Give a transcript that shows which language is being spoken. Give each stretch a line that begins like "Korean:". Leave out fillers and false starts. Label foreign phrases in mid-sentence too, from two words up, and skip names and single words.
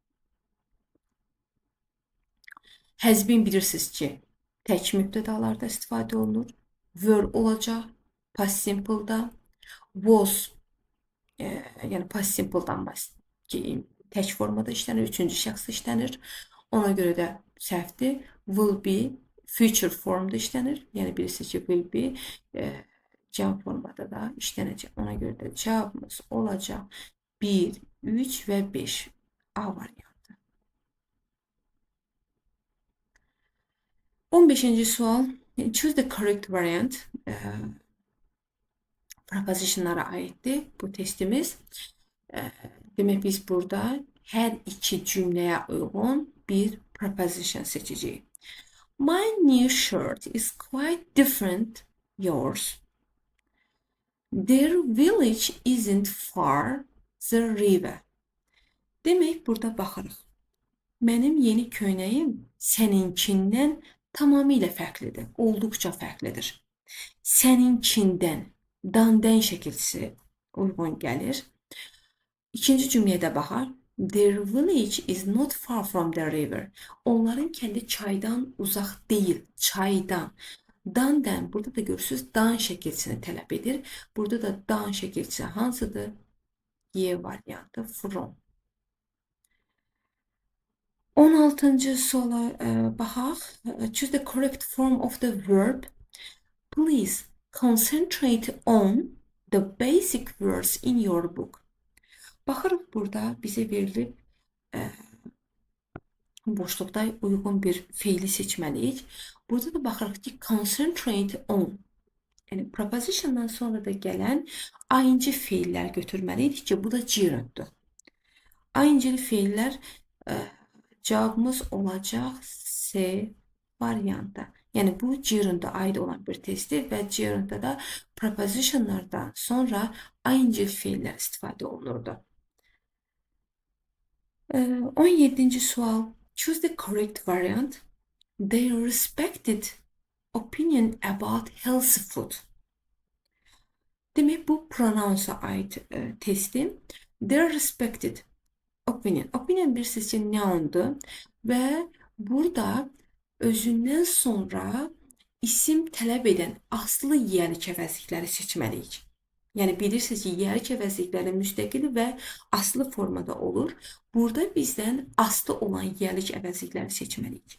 English: Has been
Azerbaijani: bilirsiniz ki, tək mübtədalarda istifadə olunur. Were olacaq.
English: Past simple'da.
Azerbaijani: Was, yəni
English: past simple'dan
Azerbaijani: tək formada işlənir. 3-cü şəxsdə işlənir. Ona görə də səhvdir.
English: Will be,
Azerbaijani: future formda işlənir. Yəni bilirsiniz ki,
English: will be
Azerbaijani: cavab formada da işlənəcək. Ona görə də cavabımız olacaq 1, 3 və 5. A variantı. 15-ci sual.
English: Choose the correct variant.
Azerbaijani: Prepositionlara aiddir bu testimiz. Demək, biz burada hər iki cümləyə uyğun bir preposition seçəcəyik.
English: My new shirt is quite different yours. Their village isn't far the river.
Azerbaijani: Demək, burada baxırıq. Mənim yeni köynəyim səninkindən tamamilə fərqlidir. Olduqca fərqlidir. Səninkindən, dan-dən şəkilçisi uyğun gəlir. İkinci cümləyə də baxar.
English: Their village is not far from the river.
Azerbaijani: Onların kəndi çaydan uzaq deyil, çaydan. Dan-dən, burada da görürsünüz, dan şəkilçisini tələb edir. Burada da dan şəkilçisi hansıdır? Y variantı, from. 16-cı suala baxaq.
English: Choose the correct form of the verb. Please concentrate on the basic words in your book.
Azerbaijani: Baxırıq burada bizə verilib boşluqda uyğun bir feili seçməliyik. Burada da baxırıq ki,
English: concentrate on.
Azerbaijani: Yəni prepositiondan sonra da gələn ing feillər götürməliyik ki, bu da gerunddur. Ing feillər cavabımız olacaq C variantı. Yəni bu gerunda aid olan bir testdir və gerunda da prepositionlardan sonra ing feillər istifadə olunurdu. 17-ci sual.
English: Choose the correct variant. Their respected opinion about healthy food.
Azerbaijani: Demək, bu pronouns'a aid testi.
English: Their respected opinion.
Azerbaijani: Opinion bir sizcə noundur və burada özündən sonra isim tələb edən aslı yiyəlik əvəzlikləri seçməliyik. Yəni bilirsiniz ki, yiyəlik əvəzlikləri müstəqil və aslı formada olur. Burada bizdən aslı olan yiyəlik əvəzlikləri seçməliyik.